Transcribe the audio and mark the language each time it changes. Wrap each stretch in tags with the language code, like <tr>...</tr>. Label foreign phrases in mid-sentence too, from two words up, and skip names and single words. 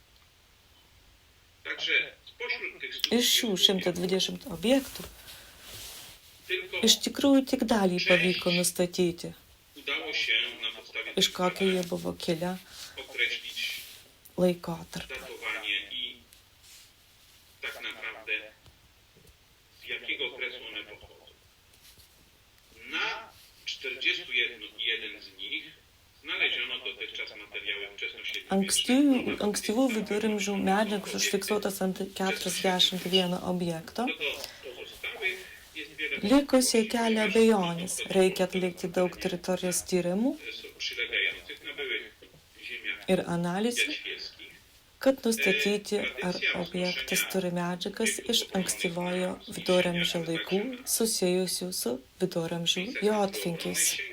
<lt>Iš šių 120 objektų iš tikrųjų tik dalį pavyko nustatyti, iš kokio jie buvo kilę laikotarpį.</lt> <pl>Na 41 z nich znaleziono dotychczas materiały wczesnośredniowieczne.</pl> <lt>Ankstyvų viduramžių medžiagos užfiksuotas ant 41 objekto. Likusiai kelia abejonės. Reikia atlikti daug teritorijos tyrimų ir analizę, kad nustatyti, ar objektas turi medžiagas iš ankstyvojo viduramžių laikų susijusių su viduramžių jotvingiais.</lt>